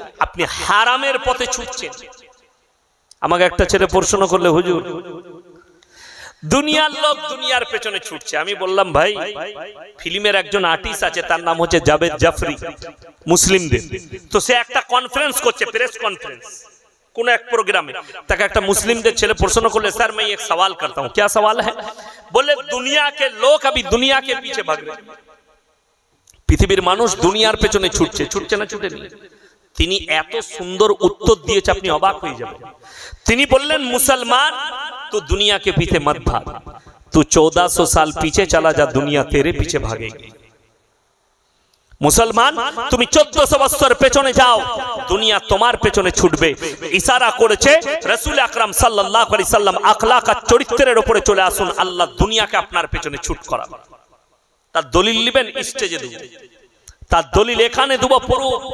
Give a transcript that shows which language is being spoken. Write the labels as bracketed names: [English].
[Bangla] আপনি হারামের পথে ছুটছেন। আমাকে একটা ছেলে প্রশ্ন করলে, হুজুর দুনিয়ার লোক দুনিয়ার পেছনে ছুটছে। আমি বললাম, ভাই ফিল্মের একজন আর্টিস্ট আছে, তার নাম হচ্ছে জাভেদ জাফরি, মুসলিমদের। তো সে একটা কনফারেন্স করছে, প্রেস কনফারেন্স। কোন এক প্রোগ্রামে তাকে একটা মুসলিমদের ছেলে প্রশ্ন করলে, স্যার [Hindi] मैं एक सवाल करता हूं, क्या सवाल है? बोले दुनिया के लोग अभी दुनिया के पीछे भाग रहे हैं। [Bangla] পৃথিবীর মানুষ দুনিয়ার পেছনে ছুটছে, ছুটছে না ছুটেনি? তিনি এত সুন্দর উত্তর দিয়েছে আপনি অবাক হয়ে যাবেন। তিনি বললেন, মুসলমান [Hindi] तो दुनिया के पीछे मत भाग, तू 1400 साल पीछे चला जा, दुनिया तेरे पीछे भागेगी। [Bangla] মুসলমান তুমি 1400 বছর পেছনে যাও, দুনিয়া তোমার পেছনে ছুটবে। ইশারা করেছে রাসূল আকরাম সাল্লাল্লাহু আলাইহি সাল্লাম, আখলাক আর চরিত্রের উপরে চলে আসুন, আল্লাহ দুনিয়াকে আপনার পেছনে ছুট করাবে। তার দলিল নেবেন, স্টেজে দেব, তার দলিল এখানে দেব পুরো।